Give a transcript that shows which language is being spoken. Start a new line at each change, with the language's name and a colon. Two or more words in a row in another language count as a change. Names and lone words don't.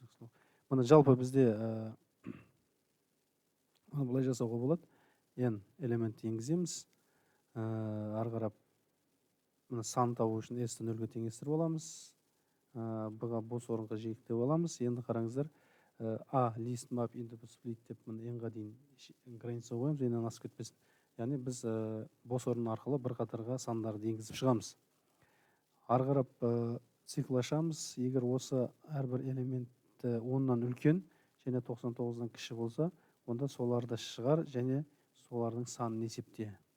Kazakh: Мұны жалпы бізде былай жасауға болады. N элемент енгіземіз. Ары қарап сан табу үшін S-ті 0-ге теңестіріп аламыз. Бұға бос орынға жиектеп аламыз. Енді қараңыздар,
English: A list map into split
Kazakh: деп n-ға дейін граница қоямыз, n-нан асып кетпесін. Яғни біз бос орын арқылы бір қатарға сандарды енгізіп шығамыз. Ары қарап цикл ашамыз. Егер осы әрбір элементі 10-нан үлкен және 99-дан кіші болса, онда соларды шығар және солардың санын есепте.